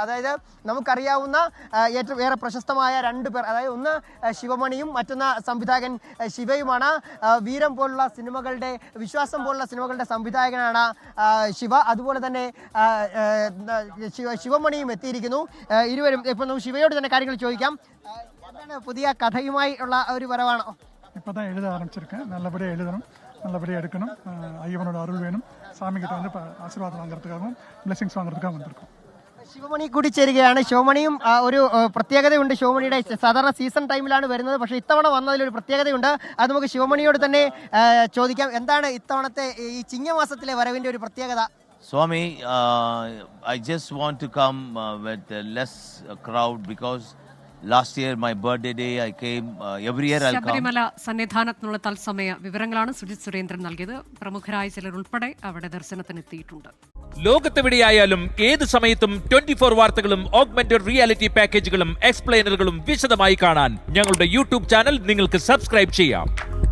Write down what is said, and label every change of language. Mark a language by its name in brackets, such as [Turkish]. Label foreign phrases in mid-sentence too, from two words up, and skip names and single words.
[Malayalam] അതായത് നമുക്കറിയാവുന്ന ഏറ്റവും ഏറെ പ്രശസ്തമായ 2 പേർ, അതായത് ഒന്ന് ശിവമണിയും മറ്റൊന്ന് സംവിധായകൻ ശിവയുമാണ്. വീരം പോലുള്ള സിനിമകളുടെ, വിശ്വാസം പോലുള്ള സിനിമകളുടെ സംവിധായകനാണ് ശിവ. അതുപോലെ തന്നെ ശിവമണിയും എത്തിയിരിക്കുന്നു. ഇരുവരും ഇപ്പം നമുക്ക് ശിവയോട് തന്നെ കാര്യങ്ങൾ ചോദിക്കാം. എന്താണ് പുതിയ കഥയുമായി ഉള്ള ഒരു വരവാണോ? [Tamil] இப்போ தான் எழுத ஆரம்பிச்சிருக்கேன். நல்லபடியாக எழுதணும், நல்லபடியாக எடுக்கணும். ஐயவனோட அருள் வேணும். சாமிக்கிட்ட வந்து ஆசீர்வாதம் வாங்குறதுக்காகவும் பிளெஸிங்ஸ் வாங்குறதுக்காக வந்திருக்கோம். [Malayalam] ശിവമണി കൂടി ചേരുകയാണ്. ശിവമണിയും ഒരു പ്രത്യേകതയുണ്ട്. ശിവമണിയുടെ സാധാരണ സീസൺ ടൈമിലാണ് വരുന്നത്, പക്ഷേ ഇത്തവണ വന്നതിലൊരു പ്രത്യേകതയുണ്ട്. അത് നമുക്ക് ശിവമണിയോട് തന്നെ ചോദിക്കാം. എന്താണ് ഇത്തവണത്തെ ഈ ചിങ്ങമാസത്തിലെ വരവിൻ്റെ ഒരു പ്രത്യേകത? [English] Swami, I just want to come with less crowd because last year my birthday day I came. Every year I'll come. [Malayalam] ശബരിമല സന്നിധാനത്തിനുള്ള തത്സമയ വിവരങ്ങളാണ് സുജിത് സുരേന്ദ്രൻ നൽകിയത്. പ്രമുഖരായ ചിലർ ഉൾപ്പെടെ അവിടെ ദർശനത്തിനെത്തിയിട്ടുണ്ട്. ലോകത്തെവിടെയായാലും ഏത് സമയത്തും 24 വാർത്തകളും [English] augmented reality [Malayalam] പാക്കേജുകളും എക്സ്പ്ലെയിനറുകളും വിശദമായി കാണാൻ ഞങ്ങളുടെ യൂട്യൂബ് ചാനൽ നിങ്ങൾക്ക് സബ്സ്ക്രൈബ് ചെയ്യാം.